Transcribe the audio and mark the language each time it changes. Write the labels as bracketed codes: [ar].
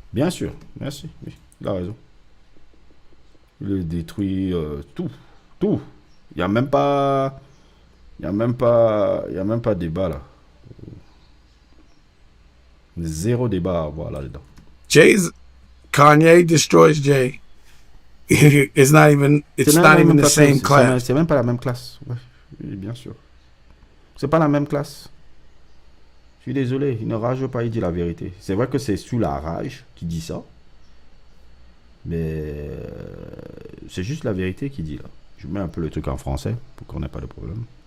[fr] Bien sûr. Merci. Oui, il a raison. Il le détruit tout. Tout. Il n'y a même pas... Il n'y a même pas de débat là. Zéro débat à avoir là-dedans. [en] Kanye destroys Jay. It's not even the same class. [fr] C'est même pas la même classe. Ouais, oui, bien sûr. C'est pas la même classe. Je suis désolé, il ne rage pas, il dit la vérité. C'est vrai que c'est sous la rage qu'il dit ça. Mais c'est juste la vérité qu'il dit là. Je mets un peu le truc en français pour qu'on n'ait pas de problème.